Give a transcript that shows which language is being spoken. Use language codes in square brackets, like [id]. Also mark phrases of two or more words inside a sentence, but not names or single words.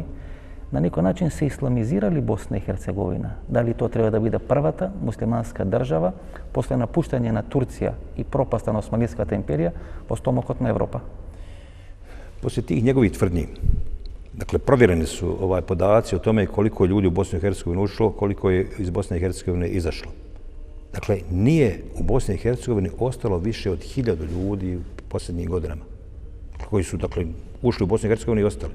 [mk] На некој начин се исламизирали Босна и Херцеговина. Дали тоа треба да биде првата муслиманска држава после напуштање на Турција и пропаста на Османската империја во стомакот на Европа? [bs] После tih njegovih tvrdnji, dakle, provjereni su podaci o tome koliko je ljudi u Bosnu i Hercegovinu ušlo, koliko je iz Bosne i Hercegovine izašlo. Dakle, nije u Bosni i Hercegovini ostalo više od 1000 ljudi u posljednjim godinama, koji su, dakle, ušli u Bosnu i Hercegovini i ostali.